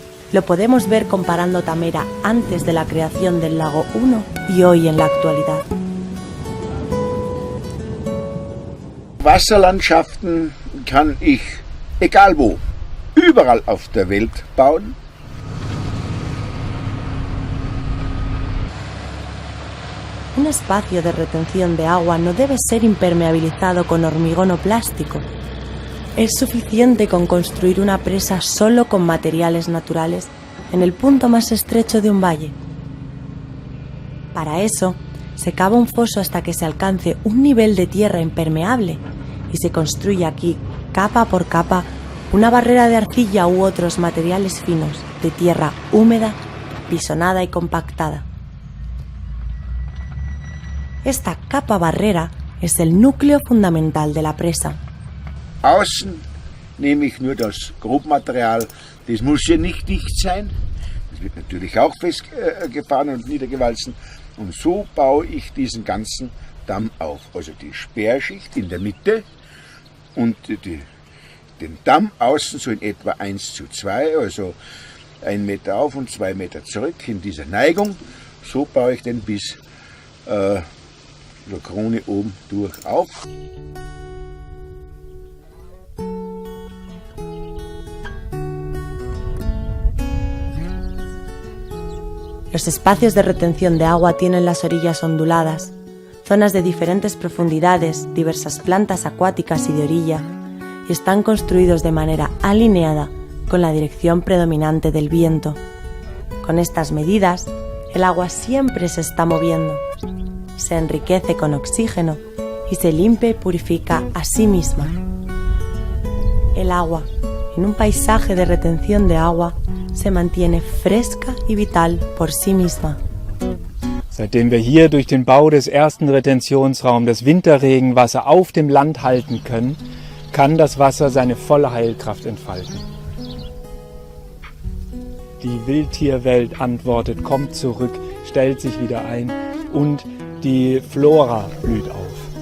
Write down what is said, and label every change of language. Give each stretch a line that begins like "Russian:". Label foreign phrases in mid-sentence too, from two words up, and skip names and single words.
Spanish: Lo podemos ver comparando Tamera antes de la creación del lago 1 y hoy en la actualidad.
German: Wasserlandschaften kann ich, egal wo, überall auf der Welt bauen.
Spanish: Un espacio de retención de agua no debe ser impermeabilizado con hormigón o plástico. Es suficiente con construir una presa solo con materiales naturales en el punto más estrecho de un valle. Para eso, se cava un foso hasta que se alcance un nivel de tierra impermeable y se construye aquí, capa por capa, una barrera de arcilla u otros materiales finos de tierra húmeda, pisonada y compactada. Esta capa barrera es el núcleo fundamental de la presa.
German: Außen nehme ich nur das Grobmaterial, das muss hier nicht dicht sein, das wird natürlich auch festgefahren und niedergewalzen. Und so baue ich diesen ganzen Damm auf. Also die Sperrschicht in der Mitte und den Damm außen so in etwa 1:2, also 1 Meter auf und 2 Meter zurück in dieser Neigung. So baue ich den bis zur Krone oben durch auf.
Spanish: Los espacios de retención de agua tienen las orillas onduladas, zonas de diferentes profundidades, diversas plantas acuáticas y de orilla, y están construidos de manera alineada con la dirección predominante del viento. Con estas medidas, el agua siempre se está moviendo, se enriquece con oxígeno y se limpia y purifica a sí misma. El agua, en un paisaje de retención de agua, se mantiene fresca y vital por sí misma.
German: Seitdem wir hier durch den Bau des ersten Retentionsraums das Winterregenwasser auf dem Land halten können, kann das Wasser seine volle Heilkraft entfalten. Die Wildtierwelt antwortet, kommt zurück, stellt sich wieder ein und die Flora blüht auf.